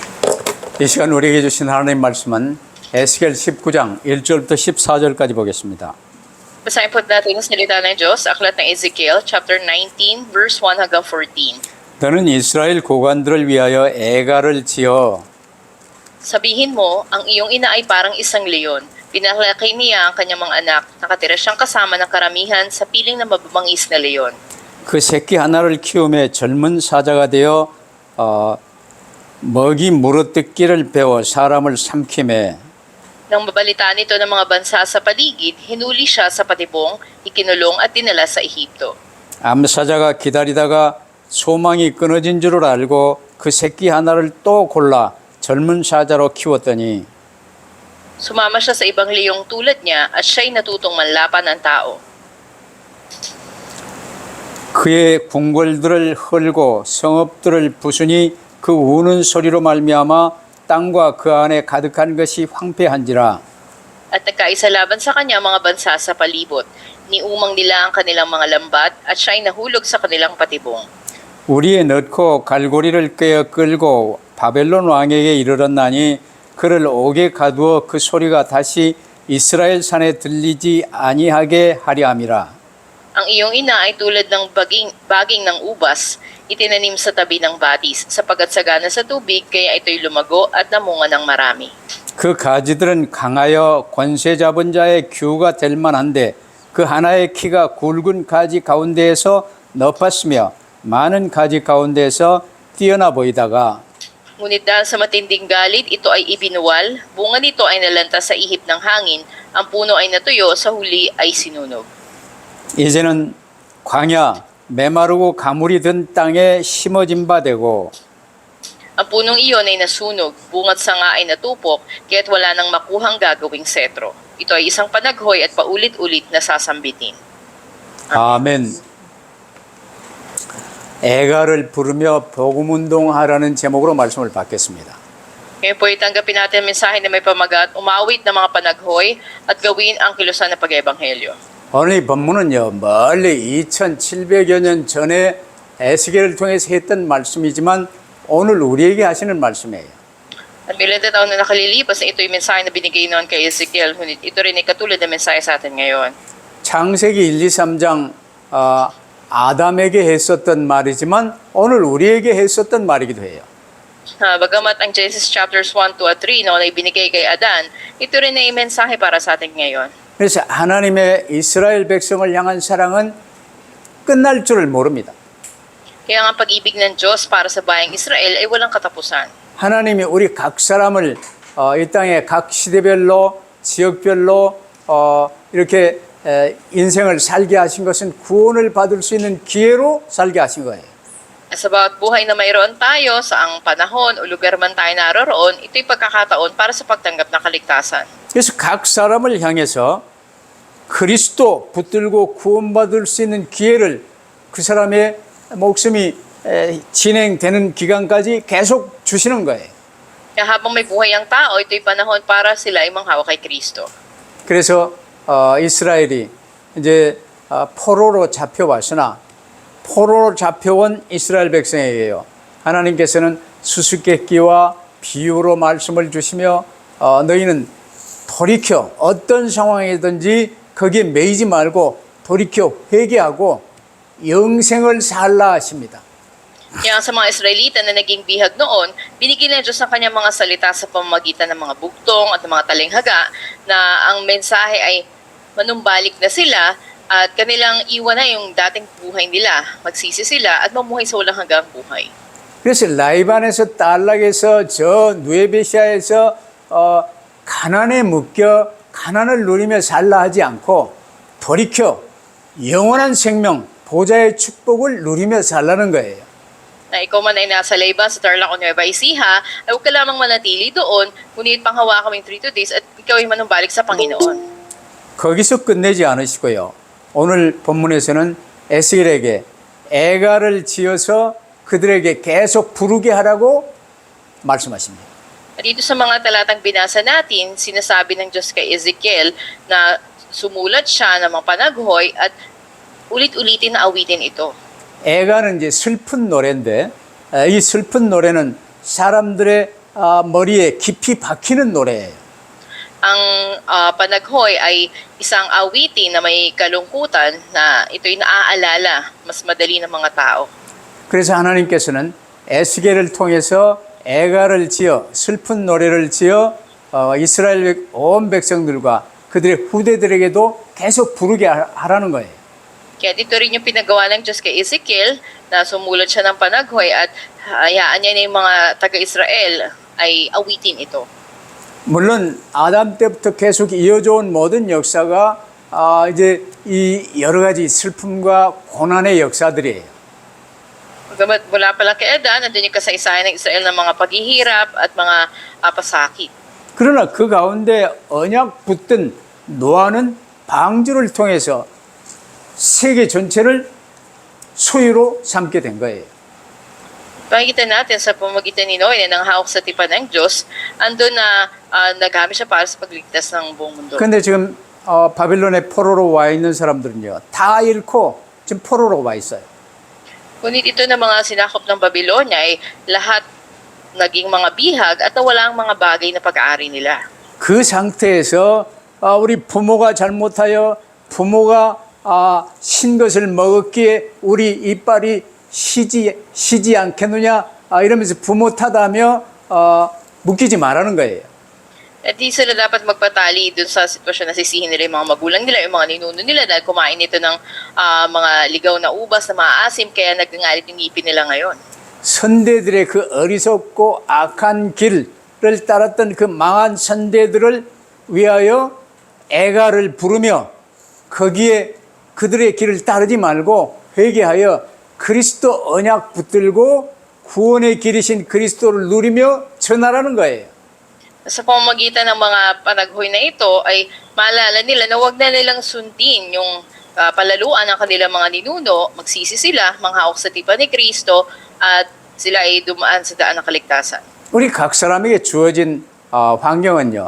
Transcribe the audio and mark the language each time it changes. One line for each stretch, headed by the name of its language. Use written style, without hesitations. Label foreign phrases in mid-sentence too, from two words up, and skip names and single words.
Korean: 이 시간 우리에게 주신 하나님 말씀은 에스겔 19장 1절부터 14절까지 보겠습니다.
Filipino: Basahin po natin ang salita ng Diyos, aklat ng Ezekiel, chapter 19, verse 1 hanggang 14.
Korean: 너는 이스라엘 고관들을 위하여 애가를 지어
Filipino: Sabihin mo, ang iyong ina ay parang isang leon. Pinalaki niya ang kanyang mga anak. Nakatira siyang kasama ng karamihan sa piling ng mababangis na leon.
Korean: 그 새끼 하나를 키우며 젊은 사자가 되어 먹이 물어뜯기를 배워 사람을 삼키매
Filipino: Nang mabalitaan ito ng mga bansa sa paligid, hinuli siya sa patibong, ikinulong at dinala sa Ehipto.
Korean: 암사자가 기다리다가 소망이 끊어진 줄을 알고 그 새끼 하나를 또 골라 젊은 사자로 키웠더니
Filipino: Sumama siya sa ibang leong tulad niya at siya'y natutong manlapan ng tao.
Korean: 그의 궁궐들을 헐고 성읍들을 부수니 그 우는 소리로 말미암아 땅과 그 안에 가득한 것이 황폐한지라.
Filipino: At nagkaisa laban sa kanya mga bansa sa palibot. Niumang nila ang kanilang mga lambat at siya'y nahulog sa kanilang patibong.
Korean: 우리에 넣고 갈고리를 꿰어 끌고 바벨론 왕에게 이르렀나니 그를 옥에 가두어 그 소리가 다시 이스라엘 산에 들리지 아니하게 하려 함이라.
Filipino: Ang iyong ina ay tulad ng baging ng ubas, itinanim sa tabi ng batis, sapagkat sagana sa tubig, kaya ito'y lumago at namunga ng marami.
Korean: 그 가지들은 강하여 권세 잡은 자의 규가 될 만한데 그 하나의 키가 굵은 가지 가운데에서 높았으며 많은 가지 가운데에서 뛰어나 보이다가
Filipino: Ngunit dahil sa matinding galit, ito ay ibinuwal, bunga nito ay nalanta sa ihip ng hangin, ang puno ay natuyo, sa huli ay sinunog.
Korean: 이제는 광야 메마르고 가물이 든 땅에 심어진 바 되고
Filipino: Ang punong iyon ay nasunog, bungat sanga ay natupok, kaya't wala nang makuhang gagawing setro. Ito ay isang panaghoy at paulit-ulit na sasambitin.
Korean: 아멘. 애가를 부르며 복음운동하라는 제목으로 말씀을 받겠습니다.
Filipino: Ngayon po itanggapin natin ang mensahe na may pamagat, umawit ng mga panaghoy at gawin ang kilusan ng pag-ebanghelyo.
Korean: 오늘 이 본문은요, 멀리 2700여 년 전에 에스겔을 통해서 했던 말씀이지만 오늘 우리에게 하시는 말씀이에요.
Filipino: At may ilang taon na nakalilipas na ito yung mensahe na binigay noon kay Ezekiel, ngunit ito rin ay katulad ng mensahe sa atin ngayon.
Korean: 창세기 1, 2, 3장 아담에게 했었던 말이지만 오늘 우리에게 했었던 말이기도 해요.
Filipino: Bagamat ang Genesis chapters 1, 2 at 3 noon ay binigay kay Adan, ito rin ay mensahe para sa atin ngayon.
Korean: 그래서 하나님의 이스라엘 백성을 향한 사랑은 끝날 줄을 모릅니다.
Filipino: Kaya nga ang pag-ibig ng Diyos para sa bayang Israel ay walang katapusan.
Korean: 하나님이 우리 각 사람을 이 땅에 각 시대별로 지역별로 이렇게 인생을 살게 하신 것은 구원을 받을 수 있는 기회로 살게 하신 거예요.
Filipino: Sa bawat buhay na mayroon tayo, sa ang panahon o lugar man tayo naroon, ito'y pagkakataon para sa pagtanggap ng kaligtasan.
Korean: 그래서 각 사람을 향해서 그리스도 붙들고 구원받을 수 있는 기회를 그 사람의 목숨이 진행되는 기간까지 계속 주시는 거예요.
Filipino: Kaya habang may buhay ang tao, ito'y panahon para sila ay manghawak kay Kristo.
Korean: 그래서 이스라엘이 이제 포로로 잡혀왔으나 포로로 잡혀온 이스라엘 백성에게요. 하나님께서는 수수께끼와 비유로 말씀을 주시며 너희는 돌이켜 어떤 상황이든지 거기에 매이지 말고 돌이켜 회개하고 영생을 살라 하십니다.
Filipino: Kaya sa mga Israelita na naging bihag noon, binigyan ng Diyos ang kanyang mga salita sa pamamagitan ng mga bugtong at mga talinghaga na ang mensahe ay manumbalik na sila at kanilang iwan na yung dating buhay nila. Magsisi sila at mamuhay sa walang hanggang buhay.
Korean: 그래서 라이반에서 딸락에서 저 누에베시아에서 가난에 묶여 가난을 누리며 살라 하지 않고 돌이켜 영원한 생명, 보좌의 축복을 누리며 살라는 거예요.
Filipino: Na ikaw man ay nasa Laban sa Tarlac o Nueva Ecija, ay huwag ka lamang manatili doon, ngunit panghawakan mo yung 3 days at ikaw ay manumbalik sa Panginoon.
Korean: 거기서 끝내지 않으시고요. 오늘 본문에서는 에스겔에게 애가를 지어서 그들에게 계속 부르게 하라고 말씀하십니다.
Filipino: At dito sa mga talatang binasa natin, sinasabi ng Diyos kay Ezekiel na sumulat siya ng mga panaghoy at ulit-ulitin na awitin ito.
Korean: 애가는 이제 슬픈 노래인데 이 슬픈 노래는 사람들의 머리에 깊이 박히는 노래예요.
Filipino: Ang panaghoy ay isang awitin na may kalungkutan na ito'y naaalala mas madali ng mga tao.
Korean: 그래서 하나님께서는 에스겔을 통해서 애가를 지어 슬픈 노래를 지어 이스라엘 온 백성들과 그들의 후대들에게도 계속 부르게 하라는 거예요.
Filipino: Kaya dito rin yung pinagawa ng Diyos kay Ezekiel na sumulat siya ng panaghoy at hayaan niya na yung mga taga-Israel ay awitin ito.
Korean: 물론 아담 때부터 계속 이어져 온 모든 역사가 이제 이 여러 가지 슬픔과 고난의 역사들이에요.
Filipino: Mula pa lang kay Adan, nandun yung kasaysayan ng Israel ng mga paghihirap at mga pasakit.
Korean: 그러나 그 가운데 언약 붙든 노아는 방주를 통해서 세계 전체를 소유로 삼게 된 거예요.
Filipino: Pakikita natin sa pamagitan ni Noe na nanghawak sa tipan ng Diyos, andun na nagamit siya para sa pagligtas ng buong mundo.
Korean: 그런데 지금 바빌론의 포로로 와 있는 사람들은요, 다 잃고 지금 포로로 와 있어요.
Filipino: Ngunit ito na mga sinakop ng Babylonia ay lahat naging mga bihag at nawala ang mga bagay na pag-aari nila.
Korean: 그 상태에서 우리 부모가 잘못하여 부모가 신 것을 먹었기에 우리 이빨이 쉬지 않겠느냐 이러면서 부모 탓하며 묶이지 말라는 거예요.
Filipino: At di sila dapat magpatali dun sa sitwasyon na sisihin nila yung mga magulang nila, yung mga ninuno nila dahil kumain ito ng mga ligaw na ubas na maasim kaya nagngangalit yung ngipin nila ngayon.
Korean: 선대들의 그 어리석고 악한 길을 따랐던 그 망한 선대들을 위하여 애가를 부르며 거기에 그들의 길을 따르지 말고 회개하여 그리스도 언약 붙들고 구원의 길이신 그리스도를 누리며 전하라는 거예요.
Filipino: Sa pamamagitan ng mga panaghoy na ito ay maalala nila na huwag na nilang sundin yung palaluan ng kanilang mga ninuno, magsisi sila, manghawak sa tipan ni Kristo at sila ay dumaan sa daan ng kaligtasan.
Korean: 우리 각 사람에게 주어진 환경은요.